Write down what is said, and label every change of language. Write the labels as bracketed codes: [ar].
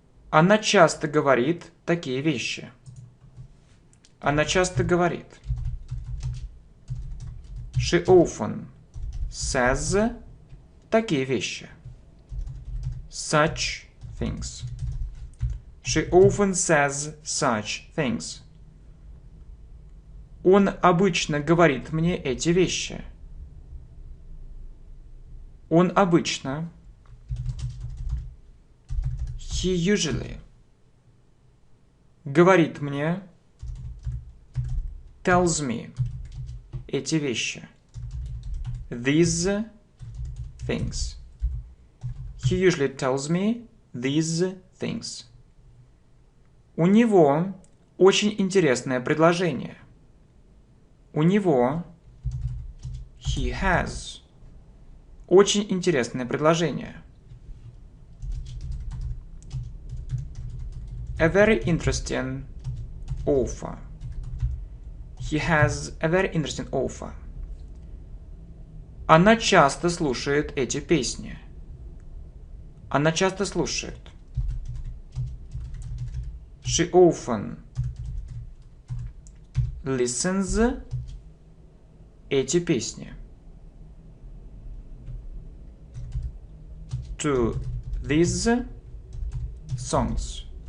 [ru] Она часто говорит такие вещи. Она часто говорит. [en] She often says [ru] такие вещи. [en] Such things. She often says such things. [ru] Он обычно говорит мне эти вещи. Он обычно. [en] He usually [ru] говорит мне. [en] Tells me [ru] эти вещи. [en] These things. He usually tells me these things. [ru] У него очень интересное предложение. У него. [en] He has. [ru] Очень интересное предложение. [en] A very interesting offer. He has a very interesting offer. [ru] Она часто слушает эти песни. Она часто слушает. [en] She often listens [ru] эти песни. [en] To these songs.